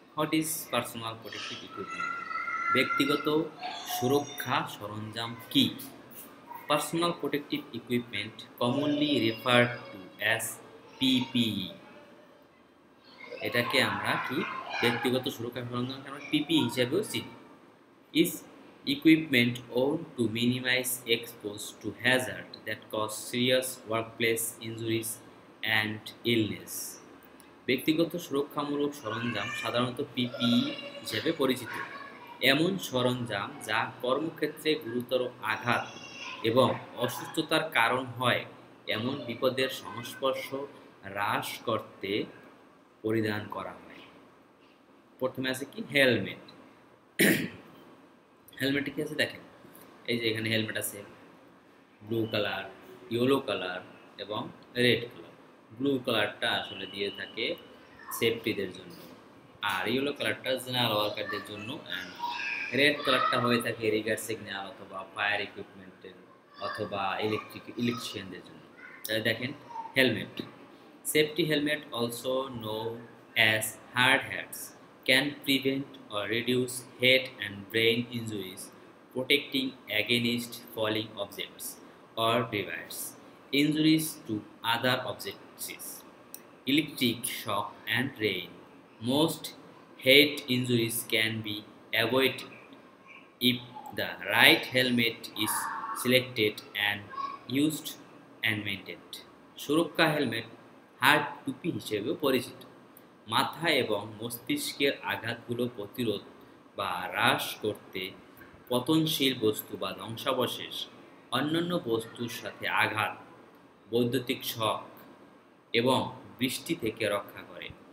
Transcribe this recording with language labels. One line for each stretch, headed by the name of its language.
English: What is personal protective equipment?
Bangla: ব্যক্তিগত সুরক্ষা সরঞ্জাম কি?
English: Personal protective equipment commonly referred to as PPE.
Bangla: এটাকে আমরা কি, ব্যক্তিগত সুরক্ষা সরঞ্জাম আমরা পিপিই হিসেবেও চিনি।
English: Is equipment owned to minimize exposure to hazard that cause serious workplace injuries and illness.
Bangla: ব্যক্তিগত সুরক্ষামূলক সরঞ্জাম সাধারণত পিপিই হিসেবে পরিচিত। এমন সরঞ্জাম যা কর্মক্ষেত্রে গুরুতর আঘাত এবং অসুস্থতার কারণ হয় এমন বিপদের সংস্পর্শ হ্রাস করতে পরিধান করা হয়। প্রথমে আছে কি, হেলমেট। হেলমেটে কি আছে দেখেন, এই যে এখানে হেলমেট আছে ব্লু কালার, ইয়েলো কালার এবং রেড কালার। ব্লু কালারটা আসলে দিয়ে থাকে সেফটিদের জন্য, আর ইয়েলো কালারটা জেনারেল ওয়ার্কারদের জন্য, অ্যান্ড রেড কালারটা হয়ে থাকে রিগার সিগন্যাল অথবা ফায়ার ইকুইপমেন্টের অথবা ইলেকট্রিশিয়ানদের জন্য। তাহলে দেখেন
English: Helmet, safety helmet also known as hard hats can prevent or reduce head and brain injuries, protecting against falling objects or debris, injuries to other objects, electric shock and rain. Most head injuries can be avoided if the right helmet is selected and used and maintained.
Bangla: সুরক্ষা helmet hard টুপি হিসেবেও পরিচিত। মাথা এবং মস্তিষ্কের আঘাতগুলো প্রতিরোধ বা হ্রাস করতে পতনশীল বস্তু বা ধ্বংসাবশেষ, অন্যান্য বস্তুর সাথে আঘাত, বৈদ্যুতিক শক এবং বৃষ্টি থেকে রক্ষা করে।